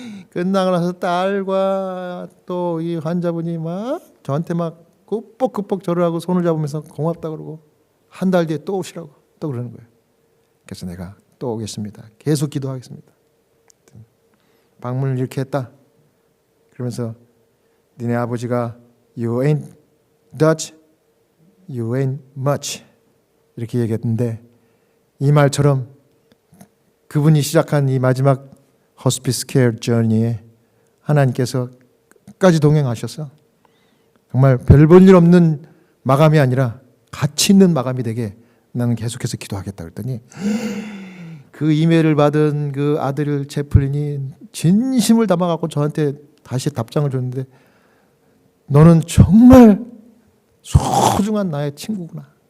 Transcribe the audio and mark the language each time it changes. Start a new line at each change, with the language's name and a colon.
Korean: 끝나고 나서 딸과 또 이 환자분이 막 저한테 막 끄뻑끄뻑 절을 하고 손을 잡으면서 고맙다 그러고 한 달 뒤에 또 오시라고 또 그러는 거예요. 그래서 내가 또 오겠습니다. 계속 기도하겠습니다. 방문을 이렇게 했다. 그러면서 니네 아버지가
English: You ain't Dutch, you ain't much
Korean: 이렇게 얘기했는데 이 말처럼 그분이 시작한 이 마지막 호스피스 케어 저니에 하나님께서 끝까지 동행하셔서 정말 별 볼 일 없는 마감이 아니라 가치 있는 마감이 되게 나는 계속해서 기도하겠다 그랬더니 그 이메일을 받은 그 아들 제플린이 진심을 담아갖고 저한테 다시 답장을 줬는데 너는 정말 소중한 나의 친구구나.